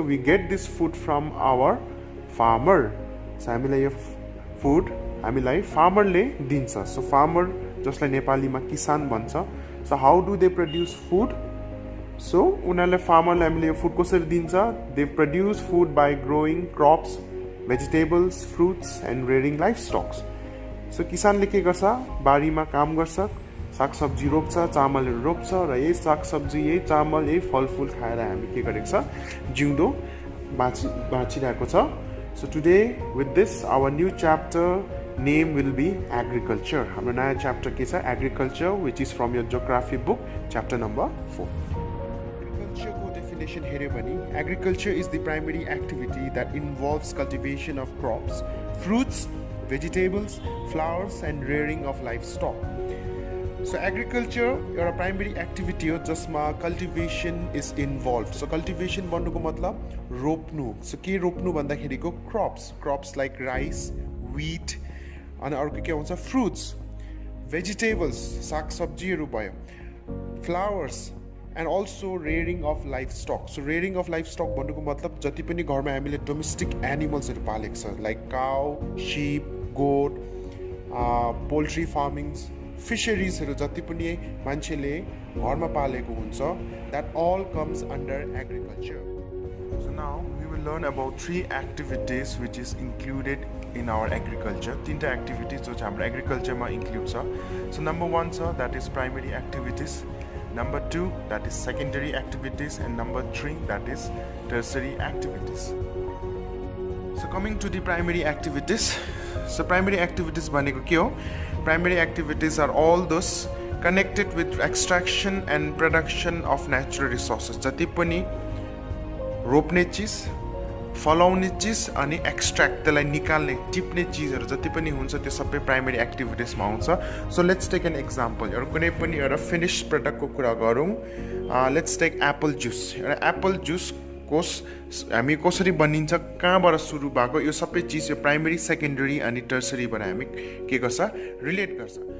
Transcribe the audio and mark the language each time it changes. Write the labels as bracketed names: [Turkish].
[English] We get this food from our farmer. [Nepali] So हामीलाई यो food हामीलाई फार्मरले दिन्छ. So farmer जसलाई नेपालीमा किसान भन्छ. [English] So how do they produce food? [Nepali] So उनीहरूले फार्मरले हामीले यो फुड कसरी दिन्छ? [English] They produce food by growing crops, vegetables, fruits and rearing livestock. [Nepali] So किसानले के गर्छ? बारीमा काम गर्छ, सागसब्जी रोप्छ, चामलहरू रोप्छ र यही सागसब्जी, यही चामल, यही फलफुल खाएर हामी के गरेको छ? जिउँदो बाँचिरहेको छ. [English] So today with this our new chapter name will be agriculture. [Nepali] हाम्रो नयाँ च्याप्टर के छ? [English] Agriculture, which is from your geography book, chapter number 4. Agriculture [Nepali] को definition हेर्यो भने [English] agriculture is the primary activity that involves cultivation of crops, fruits, vegetables, flowers and rearing of livestock. [Nepali] So agriculture एउटा primary activity हो जसमा cultivation is involve. So cultivation भन्नुको मतलब रोप्नु. So के रोप्नु भन्दाखेरिको क्रप्स लाइक राइस, व्हिट, अनि अर्को के हुन्छ फ्रुट्स, भेजिटेबल्स, सागसब्जीहरू भयो, flowers and also रेयरिङ of life stock. So रेयरिङ of life stock भन्नुको मतलब जति पनि घरमा हामीले डोमेस्टिक एनिमल्सहरू पालेको छ like cow, ship, goat, poultry फार्मिङ्स, फिशरिजहरू जति पनि मान्छेले घरमा पालेको हुन्छ, [English] that all comes under agriculture. So now we will learn about 3 activities which is included in our agriculture. [Nepali] 3 activities जो हाम्रो एग्रिकल्चरमा इन्क्लुड छ. [English] So number 1 छ, that is primary activities. Number 2, that is secondary activities, and number 3, that is tertiary activities. So coming to the primary activities. [Nepali] So primary activities भनेको के हो? [English] Primary activities are all those connected with extraction and production of natural resources. [Nepali] जति पनि रोप्ने चिज, फलाउने चिज अनि extract, त्यसलाई निकाल्ने, टिप्ने चिजहरू जति पनि हुन्छ त्यो सबै प्राइमरी एक्टिभिटिजमा आउँछ. [English] So let's take an example. [Nepali] एउटा कुनै पनि एउटा फिनिस प्रडक्टको कुरा गरौँ. [English] Let's take apple juice. [Nepali] एउटा एप्पल जुस हामी कसरी बनिन्छ, कहाँबाट सुरु भएको, यो सबै चिज यो प्राइमरी, सेकेन्डरी अनि टर्सरीबाट हामी के गर्छ? रिलेट गर्छ.